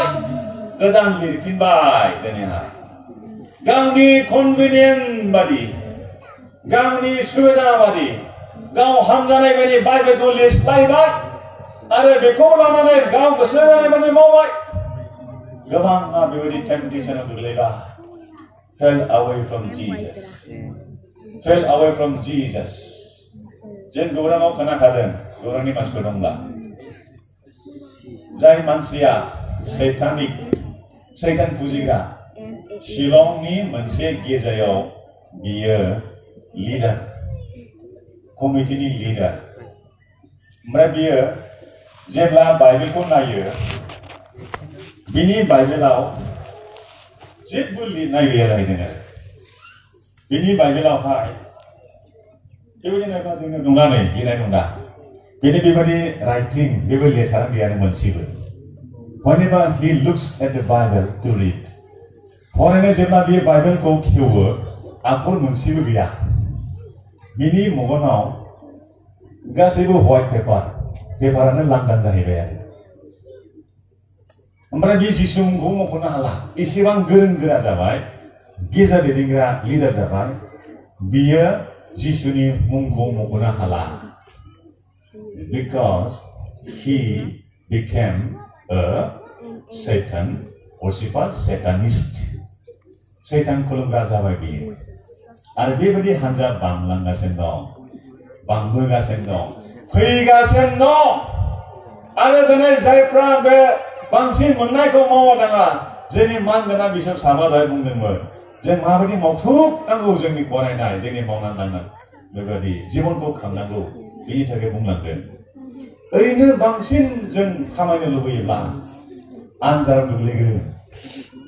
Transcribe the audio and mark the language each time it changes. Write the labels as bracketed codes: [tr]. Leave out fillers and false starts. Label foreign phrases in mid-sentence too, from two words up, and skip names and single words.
[brx] गोदान लिरफिनबाय दिनैहाय गावनि कनभिनियेन्ट बादि गावनि सुबिदा बादि गाव हामजानाय बायदि बाइबेलखौ लिरस्लायबाय आरो बेखौ लानानै गाव गोसो जानाय बायदि मावबाय गोबाङा बेबायदि टेम्पटेसनाव गोग्लैबाय [en] fell away from Jesus [brx] जों गौराङाव खोनाखादों गौरांनि मानसिफोर दंब्ला जाय मानसिया सैतान फुजिग्रा शिलंनि मोनसे गिर्जायाव बियो लिडार कमिटिनि लिडार ओमफ्राय बियो जेब्ला बाइबेलखौ नायो बिनि बाइबेलाव जेबो लिरनाय गैया जाहैदों आरो बिनि बाइबेलावहाय बेबायदि नायबा जोङो नुनानै लिरनाय नङा बेनि बेबायदि राइटिं बेबो लिरथारानो गैया मोनसेबो [en] whenever he looks at the Bible to read [brx] फरायनो जेब्ला बे बाइबेलखौ खेवो आखर मोनसेबो गैया बिनि मगनाव गासैबो व्हाइट पेपारानो लांदां जाहैबाय आरो ओमफ्राय बे जिसु मुंखौ मख'नो हाला एसेबां गोरों गोरा जाबाय गिर्जा दैदेनग्रा लिडार जाबाय बियो जिसुनि मुंखौ मख'नो हाला [en] because he became a Satan worshipper Satanist [brx] सैतान खुलुमग्रा जाबाय बियो आरो बेबायदि हानजा बांलांगासिनो दं बांबोगासिनो दं फैगासिनो दं आरो दिनै जायफ्रा बे बांसिन मोननायखौ मावा दाङा जोंनि मानगोनां बिसोर साबा दहाय बुंदोंमोन जों माबायदि मावथुबनांगौ जोंनि फरायनाय जोंनि मावनानै दांनाय बेबायदि जिबनखौ खांनांगौ बेनि थाखाय बुंलांदों ओरैनो बांसिन जों खामायनो लुबैयोब्ला आनजाद गोग्लैगोन